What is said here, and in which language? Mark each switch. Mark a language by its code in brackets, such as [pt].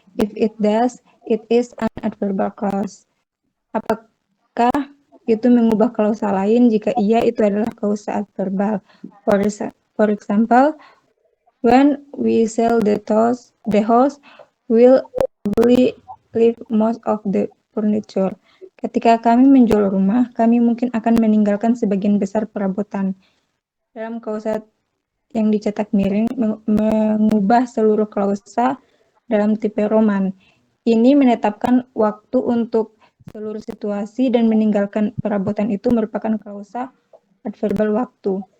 [en] If it does, it is an adverbial clause. [id] Apakah itu mengubah klausa lain? Jika iya, itu adalah klausa adverbal. [en] For example, when we sell the house, we'll probably leave most of the furniture. [id] Ketika kami menjual rumah, kami mungkin akan meninggalkan sebagian besar perabotan. Dalam klausa yang dicetak miring, mengubah seluruh klausa dalam tipe Roman. Ini menetapkan waktu untuk seluruh situasi dan meninggalkan perabotan itu merupakan klausa adverbal waktu.